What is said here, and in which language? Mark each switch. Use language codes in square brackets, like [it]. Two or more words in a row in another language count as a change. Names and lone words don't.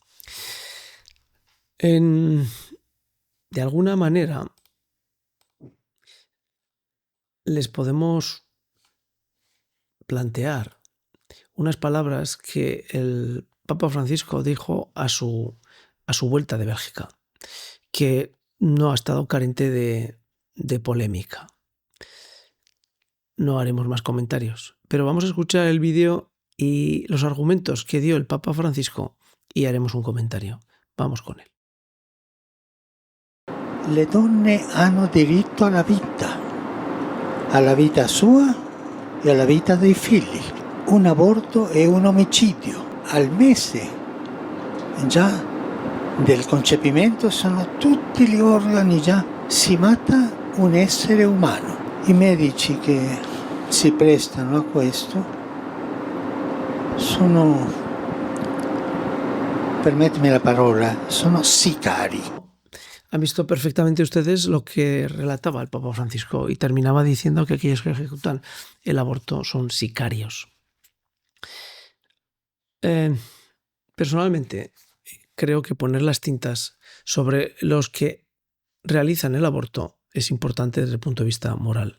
[es] De alguna manera, les podemos plantear unas palabras que el Papa Francisco dijo a su vuelta de Bélgica, que no ha estado carente de polémica. No haremos más comentarios, pero vamos a escuchar el vídeo y los argumentos que dio el Papa Francisco y haremos un comentario. Vamos con él. [it] Le donne hanno diritto alla vita sua e alla vita dei figli. Un aborto è un omicidio. Al mese già del concepimento sono tutti gli organi già, si mata un essere umano. I medici che si prestano a questo sono, permettimi la parola, sono sicari. [es] Han visto perfectamente ustedes lo que relataba el Papa Francisco y terminaba diciendo que aquellos que ejecutan el aborto son sicarios. Personalmente, creo que poner las tintas sobre los que realizan el aborto es importante desde el punto de vista moral.